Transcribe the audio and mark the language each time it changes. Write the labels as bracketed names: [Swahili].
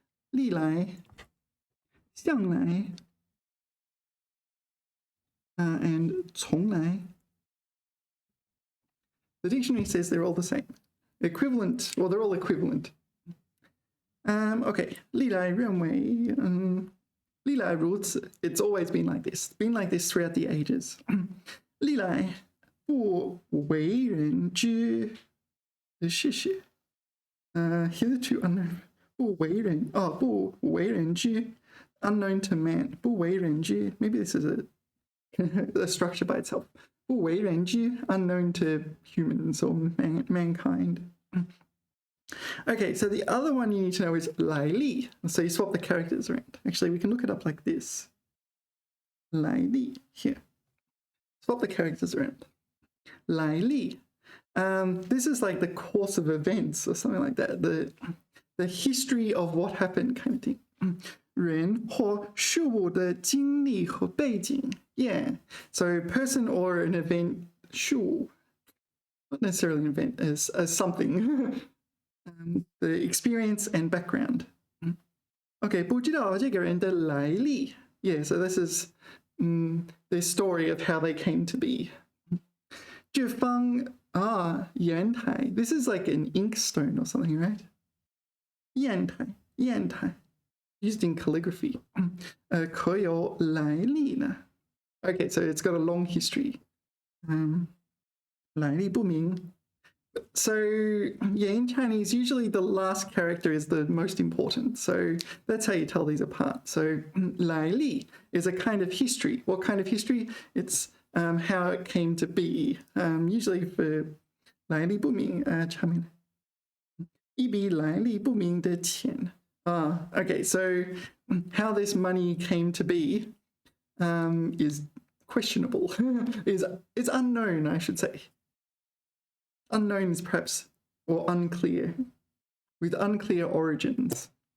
[English] 历来向来and 从来 the dictionary says they're all the same. Equivalent, well, they're all equivalent. Okay, [Chinese] 历来认为历来如此 [English] it's always been like this. Been like this throughout the ages. [Chinese] 历来不为人知的事实 [English] hitherto unknown. 不为人知 unknown to man. 不为人知 maybe this is a structure by itself. 不为人知 unknown to humans or mankind. Okay, so the other one you need to know is 来历. So you swap the characters around. Actually, we can look it up like this. 来历 here. Swap the characters around. [Chinese] 来历. [English] This is like the course of events or something like that. The history of what happened kind of thing. [Chinese] 人或事物的经历和背景. [English] So person or an event, 事物 not necessarily an event, as something. the experience and background. [Chinese] Okay, 不知道这个人的来历. [English] Yeah, so this is the story of how they came to be. [Chinese] 这方砚台. [English] This is like an inkstone or something, right? 砚台.Used in calligraphy. [Chinese] 可有来历呢? [English] Okay, so it's got a long history. [Chinese] 来历不明. [English] So, yeah, in Chinese, usually the last character is the most important. So that's how you tell these apart. So, 来历 is a kind of history. What kind of history? It's how it came to be. Usually for [Chinese] 来历不明, 下面一笔来历不明的钱. [English] Okay, so how this money came to be is questionable. It's unknown, I should say. Unknown is perhaps, or unclear, with unclear origins.